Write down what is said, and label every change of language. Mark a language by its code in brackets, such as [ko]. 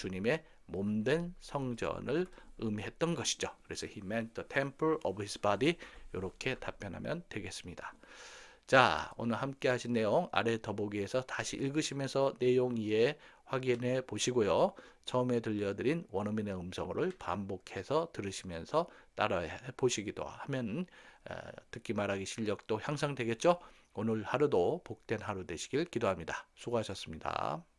[ko] 주님의 몸된 성전을 의미했던 것이죠. [en] 그래서 he meant the temple of his body. [ko] 이렇게 답변하면 되겠습니다. 자, 오늘 함께 하신 내용 아래 더보기에서 다시 읽으시면서 내용 이해 확인해 보시고요. 처음에 들려드린 원어민의 음성어를 반복해서 들으시면서 따라해 보시기도 하면 듣기 말하기 실력도 향상되겠죠? 오늘 하루도 복된 하루 되시길 기도합니다. 수고하셨습니다.